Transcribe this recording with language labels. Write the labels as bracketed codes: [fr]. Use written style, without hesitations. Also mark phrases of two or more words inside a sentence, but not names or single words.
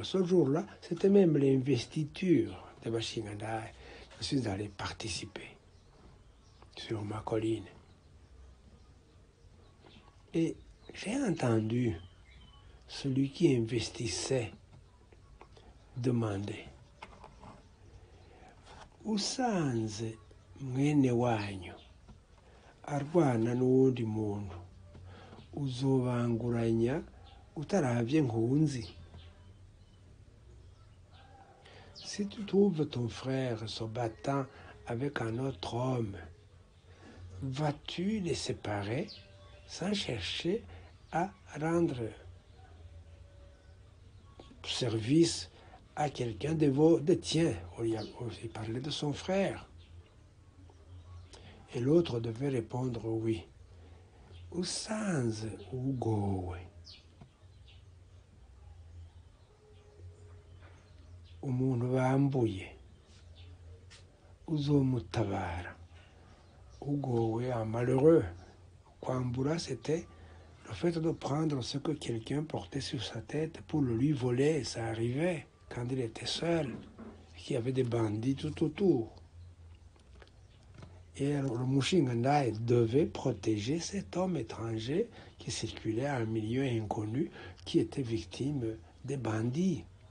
[fr] Ce jour-là, c'était même l'investiture des Bushinganai. Je suis allé participer sur ma colline. Et j'ai entendu celui qui investissait demander [rn] usanze mwene wanyu arwana n'uwundi muntu uzobanguranya utaravye nkunzi. [fr] Si tu trouves ton frère se battant avec un autre homme, vas-tu les séparer sans chercher à rendre service à quelqu'un de tiens? Il parlait de son frère. Et l'autre devait répondre oui. [rn] Usanze ugowe umuntu bambuye uzomutabara. Ugowe, [fr] un malheureux. Kwambura, c'était le fait de prendre ce que quelqu'un portait sur sa tête pour le lui voler. Ça arrivait quand il était seul, qu'il y avait des bandits tout autour. Et le Bushinganai devait protéger cet homme étranger qui circulait à un milieu inconnu, qui était victime des bandits.